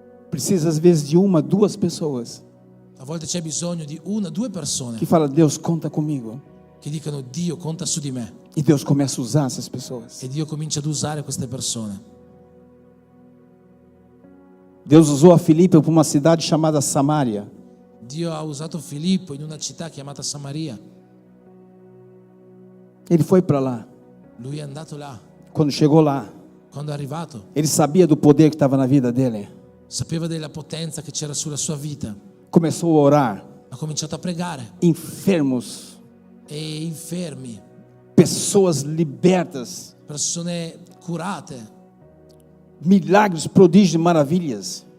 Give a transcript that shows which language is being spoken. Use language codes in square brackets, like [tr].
[pt] precisa às vezes de uma, duas pessoas [it] a volte c'è bisogno di una, due persone [pt] que falam, Deus conta comigo. [it] che dicono: Dio conta su di me. [pt] E Deus começa a usar essas pessoas. [it] E Dio comincia ad usare queste persone. [pt] Deus usou a Filipe para uma cidade chamada Samaria. [it] Dio ha usato Filippo in una città chiamata Samaria. [pt] Ele foi para lá. [it] Lui è andato là. [pt] Quando chegou lá, [it] Quando è arrivato, [pt] ele sabia do poder que estava na vida dele. [it] sapeva della potenza che c'era sulla sua vita. [pt] Começou a orar. [it] Ha cominciato a pregare. [pt] Enfermos, [it] E infermi, [pt] pessoas libertas, [it] persone curate, [pt] milagres, prodígios e maravilhas.